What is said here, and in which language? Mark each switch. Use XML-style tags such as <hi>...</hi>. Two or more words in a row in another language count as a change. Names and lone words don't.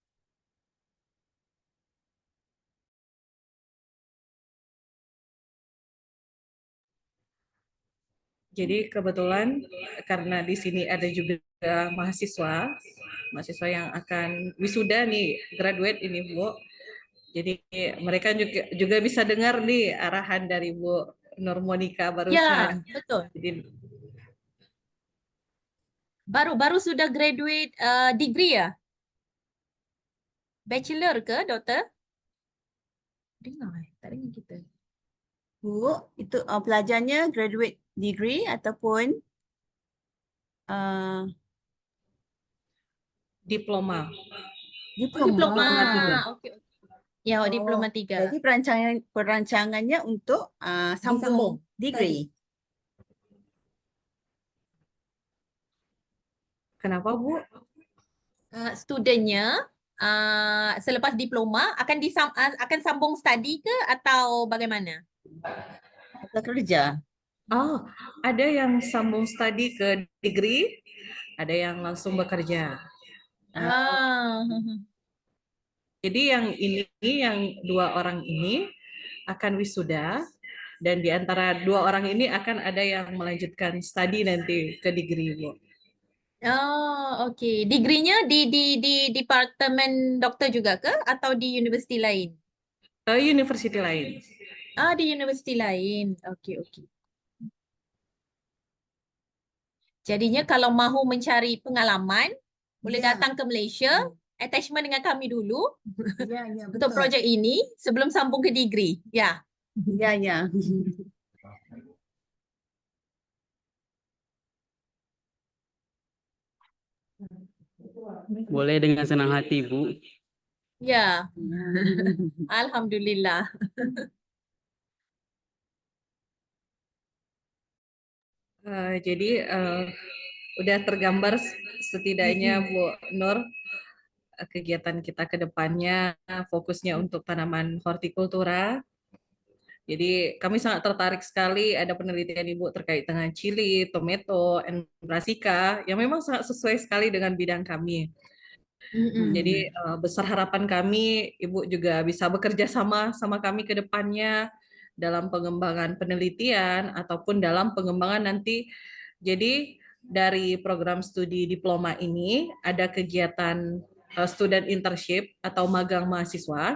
<id>Jadi kebetulan karena di sini ada juga mahasiswa yang akan wisuda nih, graduate ini Bu. Jadi mereka juga bisa dengar nih arahan dari Bu Nur Monika Ya, barusan. betul. Jadi</id> <ms>Baru sudah</ms> <en>graduate degree</en> <ms>ya? Bachelor ke, doktor? Dengar, tak dengar kita. Bu, itu pelajarnya</ms> <en>graduate degree</en> <ms>ataupun</ms> <id>diploma. diploma. Diploma. tiga.</id> <ms>Okey. Ya, diploma 3. Jadi perancangannya untuk sambung degree. Kenapa Bu? Studentnya selepas diploma akan sambung study ke atau bagaimana? Atau kerja.</ms> <id>Oh, ada yang sambung studi ke degree, ada yang langsung bekerja. Jadi yang 2 orang ini akan wisuda dan di antara 2 orang ini akan ada yang melanjutkan studi nanti ke degree, Bu.</id> <ms>Oh, okey. Degree-nya di departemen doktor juga ke atau di universiti lain?</ms> <id>University lain.</id> <ms>Di universiti lain. Okey. Jadinya kalau mahu mencari pengalaman, boleh</ms> <id>Ya.</id> <ms>datang ke Malaysia, attachment dengan kami dulu</ms> <id>Ya,</id> <ms>untuk projek ini sebelum sambung ke degree.</ms> <id>Ya. Ya. Boleh dengan senang hati, Bu. Ya. Alhamdulillah. Jadi udah tergambar setidaknya Bu Nur kegiatan kita ke depannya fokusnya untuk tanaman hortikultura. Jadi kami sangat tertarik sekali ada penelitian Ibu terkait dengan</id> <en>chili, tomato, and brassica</en> <id>yang memang sangat sesuai sekali dengan bidang kami. Jadi besar harapan kami Ibu juga bisa bekerja sama kami ke depannya dalam pengembangan penelitian ataupun dalam pengembangan nanti. Jadi dari program studi diploma ini ada kegiatan</id> <en>student internship</en> <id>atau magang mahasiswa.</id>